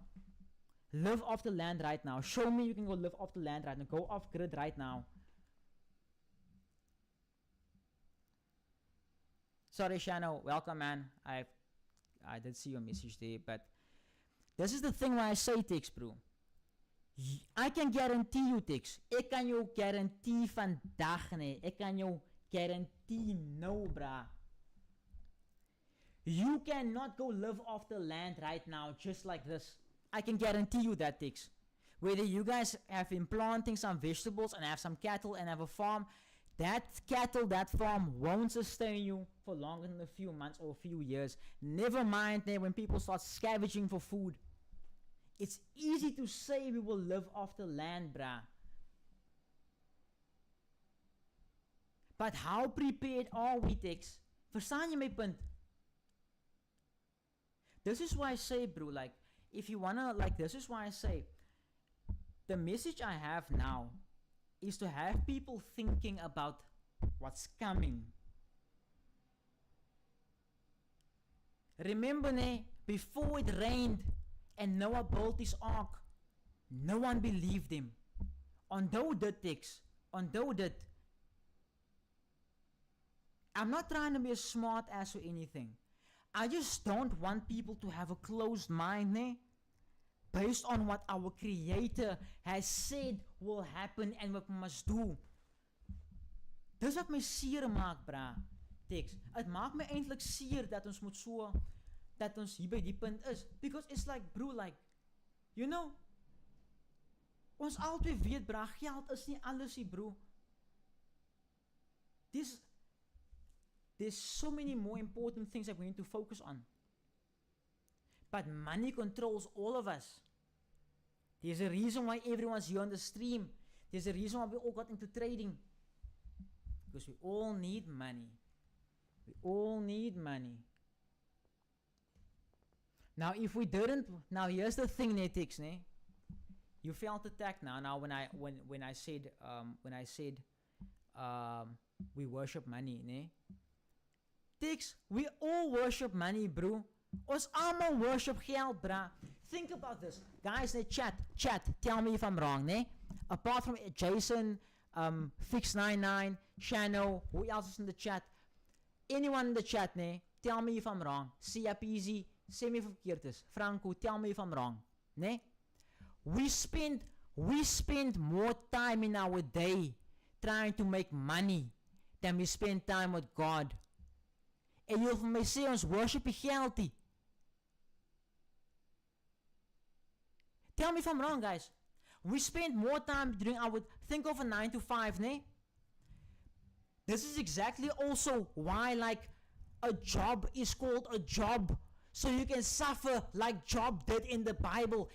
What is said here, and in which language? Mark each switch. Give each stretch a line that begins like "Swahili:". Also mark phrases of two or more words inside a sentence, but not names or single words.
English: Live off the land right now. Show me you can go live off the land right now. Go off grid right now. Sorry, Shano. Welcome, man. I did see your message there, but this is the thing why I say, Tix, bro. I can guarantee you, Tix.
Afrikaans: Ek kan jou guarantee vandag, nee. Ek kan jou guarantee no, brah.
English: You cannot go live off the land right now just like this. I can guarantee you that, Tix. Whether you guys have been planting some vegetables and have some cattle and have a farm, that cattle, that farm won't sustain you for longer than a few months or a few years. Never mind when people start scavenging for food. It's easy to say we will live off the land, bruh. But how prepared are we, Tix?
Afrikaans: Verstaan jy my punt?
English: This is why I say, bro, like, if you wanna, like, this is why I say, the message I have now is to have people thinking about what's coming. Remember, before it rained and Noah built his ark, no one believed him.
Afrikaans: Onthou dit, Tix. Onthou dit.
English: I'm not trying to be a smart ass or anything. I just don't want people to have a closed mind, based on what our Creator has said will happen and what we must do.
Afrikaans: Dis wat my seer maak, bra. Tix. Het maak my eintlik seer dat ons moet so, dat ons hier by die punt is.
English: Because it's like, bro, like, you know,
Afrikaans: ons altyd weet, bra, geld is nie alles, bro.
English: There's so many more important things that we need to focus on. But money controls all of us. There's a reason why everyone's here on the stream. There's a reason why we all got into trading. Because we all need money. We all need money. Now, if we didn't, now here's the thing, Netix, you felt attacked now. Now, when I said we worship money, Tix, we all worship money, bro.
Afrikaans: Ons allemaal worship geld, bruh.
English: Think about this. Guys, chat, tell me if I'm wrong, Apart from Jason, Fix99, Shano, who else is in the chat? Anyone in the chat, tell me if I'm wrong. Sia Peasy, say me if
Afrikaans: verkeerd is.
English: Franco, tell me if I'm wrong, We spend more time in our day trying to make money than we spend time with God.
Afrikaans: En jy wil vir my sê ons worship die geldie.
English: Tell me if I'm wrong, guys. We spend more time doing our, think of a 9 to 5, This is exactly also why, like, a job is called a job. So you can suffer like Job did in the Bible.